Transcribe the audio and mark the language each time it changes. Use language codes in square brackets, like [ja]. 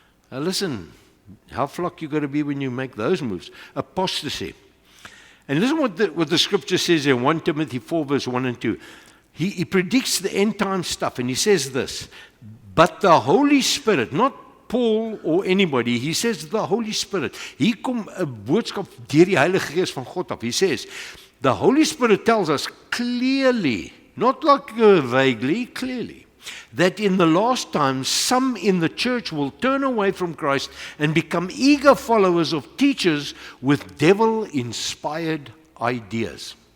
[en] Now listen, how flock you got to be when you make those moves. Apostasy. And listen what the scripture says in 1 Timothy 4 verse 1 and 2. He predicts the end time stuff, and he says this, but the Holy Spirit, not Paul or anybody, he says the Holy Spirit. [af] Hier kom 'n boodskap deur die Heilige Gees van God af. [en] He says, the Holy Spirit tells us clearly, not like vaguely, clearly, that in the last times some in the church will turn away from Christ and become eager followers of teachers with devil-inspired ideas.